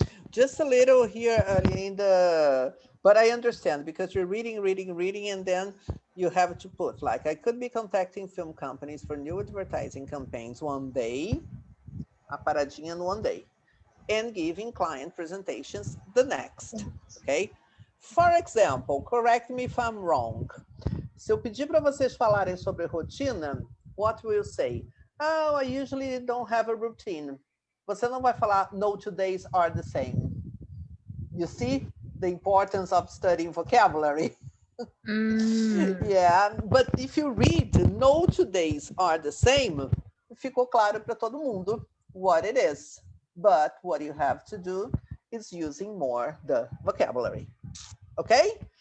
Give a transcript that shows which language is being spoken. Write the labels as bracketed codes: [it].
[en] Just a little here in the, but I understand because you're reading, and then you have to put like, I could be contacting film companies for new advertising campaigns one day, [pt] a paradinha [en] no one day, and giving client presentations the next, okay? For example, correct me if I'm wrong. [pt] Se eu pedir para vocês falarem sobre rotina, [en] what will you say? Oh, I usually don't have a routine. [pt] Você não vai falar, [en] no 2 days are the same. You see the importance of studying vocabulary? Yeah, but if you read, no 2 days are the same, [pt] ficou claro para todo mundo [en] what it is. But what you have to do is using more the vocabulary. Okay?